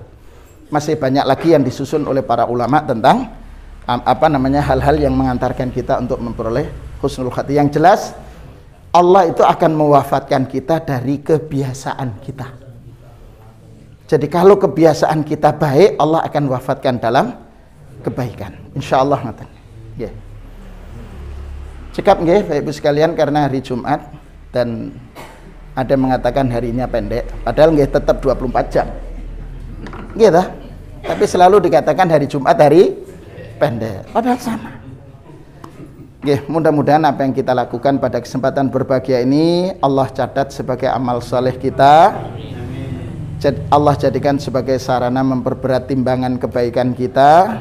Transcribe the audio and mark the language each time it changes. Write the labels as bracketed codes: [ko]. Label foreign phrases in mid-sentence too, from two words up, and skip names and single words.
[id] Masih banyak lagi yang disusun oleh para ulama tentang hal-hal yang mengantarkan kita untuk memperoleh husnul khatimah. Yang jelas Allah itu akan mewafatkan kita dari kebiasaan kita. Jadi kalau kebiasaan kita baik, Allah akan wafatkan dalam kebaikan. [jv] Insyaallah ngoten. [id] Nggih. Cekap nggih Bapak Ibu sekalian, karena hari Jumat dan ada yang mengatakan harinya pendek, padahal nggih tetap 24 jam. [jv] Nggih ta? [id] Tapi selalu dikatakan hari Jumat hari pendek, padahal sama. Nggih, mudah-mudahan apa yang kita lakukan pada kesempatan berbahagia ini Allah catat sebagai amal soleh kita. Allah jadikan sebagai sarana memperberat timbangan kebaikan kita.